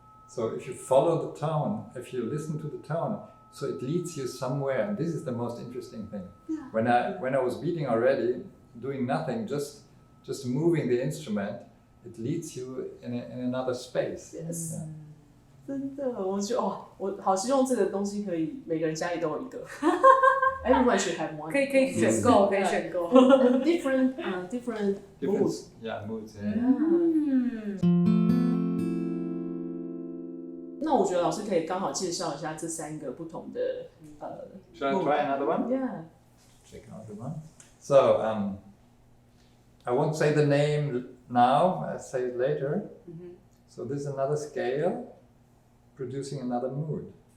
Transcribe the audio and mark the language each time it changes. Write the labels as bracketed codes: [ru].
[en] So if you follow the tone, if you listen to the tone, so it leads you somewhere, and this is the most interesting thing. When I was beating already, doing nothing, just moving the instrument, it leads you in another space. Yes. [zh] 真的，我觉得我好希望这个东西可以每个人家里都有一个。 [en] Everyone should have one. [zh] 可以选购，可以选购。 [en] Different moods. Yeah, moods. [zh] 那我觉得老师可以刚好介绍一下这三个不同的 [en] Should I try another one? Yeah. Check another one. So I won't say the name now. I'll say it later. So this is another scale, producing another mood.